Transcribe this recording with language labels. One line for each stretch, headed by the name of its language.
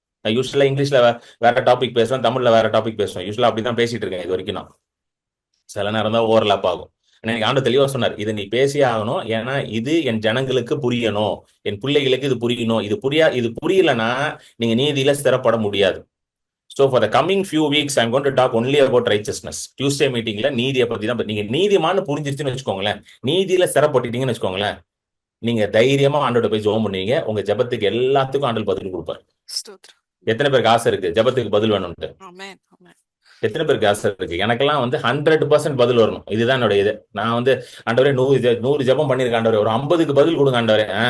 Tamil: நான் யூஸ்வலா இங்கிலீஷ்ல வேற டாபிக் பேசுவேன், தமிழ்ல வேற டாபிக் பேசுவேன். யூஸ்வலா அப்படிதான் பேசிட்டு இருக்கேன் இது வரைக்கும். நான் சில நேரம் தான் ஓவர்லாப் ஆகும். எனக்கு ஆண்டவர் தெளிவா சொன்னார், இதை நீ பேசியே ஆகணும், ஏன்னா இது என் ஜனங்களுக்கு புரியணும், என் பிள்ளைகளுக்கு இது புரியணும். இது புரியலன்னா நீங்க நீதியில ஸ்திரப்பட முடியாது.
English: So for the coming few weeks, I'm going to talk only about righteousness.
Tamil: Tuesday meetingல நீதியை பத்தி தான். நீங்க நீதிமான்னு புரிஞ்சிருச்சுன்னு வச்சுக்கோங்களேன், நீதியில ஸ்திரப்பட்டுட்டீங்கன்னு வச்சுக்கோங்களேன், நீங்க தைரியமா ஆண்டோட போய் ஜெபம் பண்ணுவீங்க. உங்க ஜெபத்துக்கு எல்லாத்துக்கும் ஆண்டவர் பதில் கொடுப்பாரு. எத்தனை பேருக்கு ஆசை இருக்கு ஜெபத்துக்கு பதில் வேணும்ட்டு? எத்தனை பேருக்கு ஆசை இருக்கு? எனக்கெல்லாம் 100% பதில் வரணும், இதுதான் என்னோட இது. நான் ஆண்டவரே 100 ஜெபம் பண்ணிருக்கேன் ஆண்டவரே, ஒரு 50க்கு பதில் கொடுங்க ஆண்டவரே.